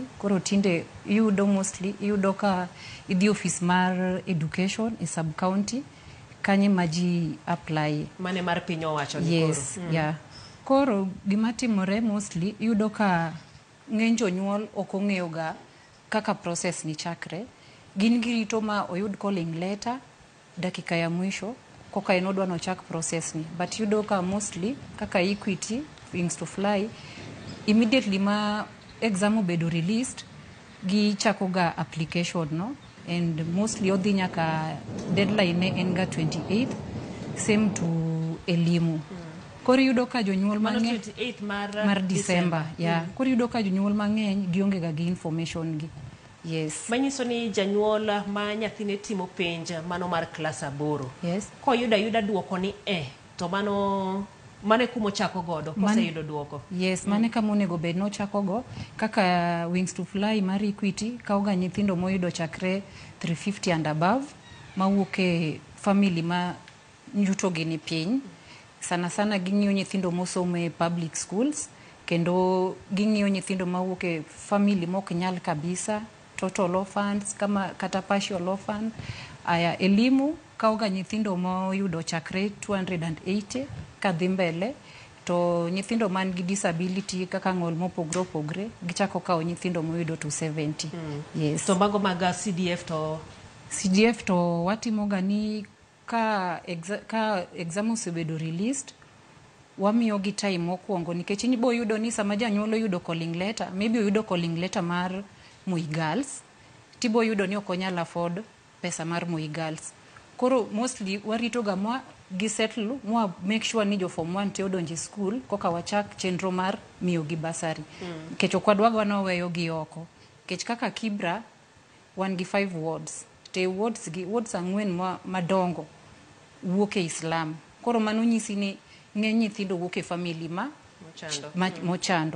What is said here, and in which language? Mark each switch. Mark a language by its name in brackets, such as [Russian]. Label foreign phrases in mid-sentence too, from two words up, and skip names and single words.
[Luo (Kenya and Tanzania)] Koro tinde yudo ka idhi office mar education e sub county kanye maji apply mane mar piny owacho ni [English] yes, yeah. [Luo (Kenya and Tanzania)] Koro gima timore mostly yudo ka ng'eny jonyuol ok ong'eyo ga kaka process ni chakre. Gin girito ma oyud [English] calling letter [Swahili] dakika ya mwisho [Luo (Kenya and Tanzania)] koka enodwa no chak process ni, but yudo ka mostly kaka Equity, Wings to Fly immediately ma exam obedo released gi chako ga application no, [English] and mostly [Luo (Kenya and Tanzania)] odhi nyaka deadline ne en ga 28th same to Elimu. Koro yudo ka jonyuol mang'eny 28 mar December, yeah. Koro yudo ka jonyuol mang'eny gionge ga gi information gi. [English] Yes. [Luo (Kenya and Tanzania)] Manyiso ni janyuol ma nyathine timo penj mano mar klas 8. [English] Yes. [Luo (Kenya and Tanzania)] Ko yuda duoko ni to mane kumo chako godo kose yudo duoko. Yes, mane kama onego bed no chako go kaka Wings to Fly mar Equity kauga nyithindo moyudo chakre 350 [English] and above [Luo (Kenya and Tanzania)] mawuok e family ma yuto gi ni piny. Sana ging'iyo nyithindo mosomo e [English] public schools [Luo (Kenya and Tanzania)] kendo ging'iyo nyithindo mawuok e family mok nyal kabisa, [English] total orphans [Luo (Kenya and Tanzania)] kama kata [English] partial orphan. [Luo (Kenya and Tanzania)] Aya Elimu kauga nyithindo moyudo chakre 280 kadhi mbele, to nyithindo man gi disability kaka ng'ol mopogre opogre gichako kao nyithindo moyudo 270. [English] Yes. [Luo (Kenya and Tanzania)] To mago mag CDF to watimo gani ka exam osebedo released wamiyo gi time mokwongo nikech ni bo yudo ni sama janyuol yudo [English] calling letter, [Luo (Kenya and Tanzania)] maybe yudo [English] calling letter [Luo (Kenya and Tanzania)] mar Moi Girls, tibo yudo ni ok onyal afford pesa mar Moi Girls. Koro mostly warito ga mwa gi settle mwa [English] make sure [Luo (Kenya and Tanzania)] ni jo form 1 te odonje school koka wachak chenro mar miyo gi basari. Nikech okwadwa gwa weyo gi oko. Nikech kaka Kibra wan gi 5 wards. Te wards 4 madongo wuok e Islam. Koro mano nyisi ni ng'eny nyithindo wuok e family mochando.